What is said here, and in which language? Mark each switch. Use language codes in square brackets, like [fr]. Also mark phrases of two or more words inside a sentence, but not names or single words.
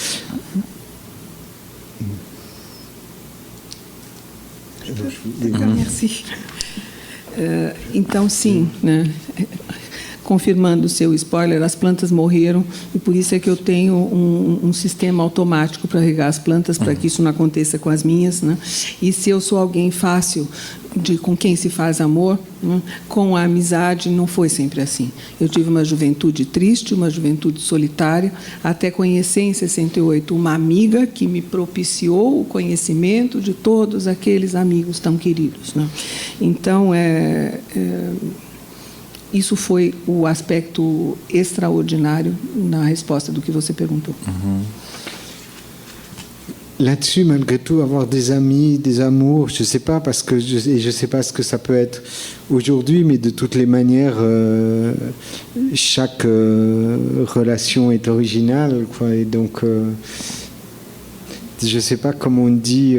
[fr] Merci. [pt] Então, sim, né? Confirmando o seu spoiler, as plantas morreram e por isso é que eu tenho um sistema automático para regar as plantas, para que isso não aconteça com as minhas, né? E se eu sou alguém fácil com quem se faz amor, né? Com a amizade não foi sempre assim. Eu tive uma juventude triste, uma juventude solitária, até conhecer em 68 uma amiga que me propiciou o conhecimento de todos aqueles amigos tão queridos, né? Então, isso foi o aspecto extraordinário na resposta do que você perguntou. [fr] Là-dessus, malgré tout, avoir des amis, des amours, je ne sais pas, parce que je ne sais pas ce que ça peut être aujourd'hui, mais de toutes les manières, chaque relation est originale, quoi, et donc, je ne sais pas comment on dit...